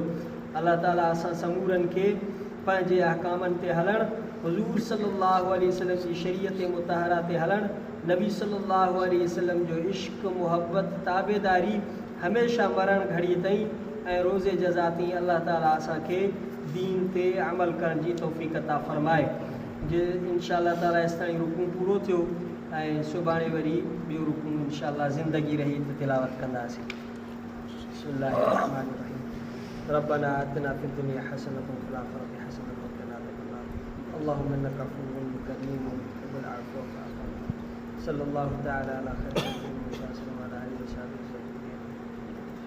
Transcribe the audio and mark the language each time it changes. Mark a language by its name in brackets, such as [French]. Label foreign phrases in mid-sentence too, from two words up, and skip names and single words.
[Sindhi] अल्लाह ताला असां समूरनि खे पंहिंजे अहकामनि ते हलणु, हुज़ूर [Arabic] صلى الله عليه وسلم [Sindhi] जी शरीयत मुतहरा ते हलणु, नबी [Arabic] صلى الله عليه وسلم [Sindhi] जो इश्क, मुहब्बत, ताबेदारी हमेशह मरण घड़ी ताईं ऐं रोज़े जज़ा ताईं अल्लाह ताला असांखे दीन ते अमल करण जी तौफ़ीक़ अता फ़रमाए। जे इंशाअल्लाह ताला हेसि ताईं रुकू पूरो थियो ऐं सुभाणे वरी ॿियो रुकू इंशाअल्लाह ज़िंदगी रही त तिलावत कंदासीं। [Arabic] بسم الله الرحمن الرحيم. ربنا آتنا في الدنيا حسنة وفي الآخرة حسنة وقنا عذاب النار. اللهم إنك عفو كريم تحب العفو فاعف عنا. صلى الله تعالى على خير المرسلين وعلى آله وصحبه أجمعين.